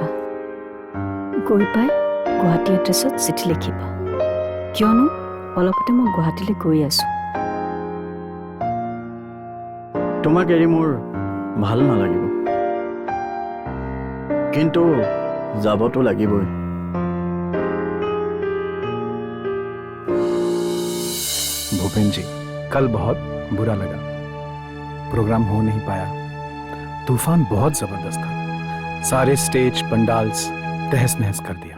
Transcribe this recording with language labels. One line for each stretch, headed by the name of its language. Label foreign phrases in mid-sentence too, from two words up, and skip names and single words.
Assamese: গৈ পাই গুৱাহাটী এড্ৰেছত চিঠি লিখিবা, কিয়নো অলপতে মই গুৱাহাটীলৈ গৈ আছো। তোমাক এৰি মোৰ ভাল নালাগিব, কিন্তু যাবতো লাগিবই।
Hindi: भूपेन जी, कल बहुत बुरा लगा, प्रोग्राम हो नहीं पाया। तूफान बहुत जबरदस्त था, सारे स्टेज पंडाल्स तहस नहस कर दिया।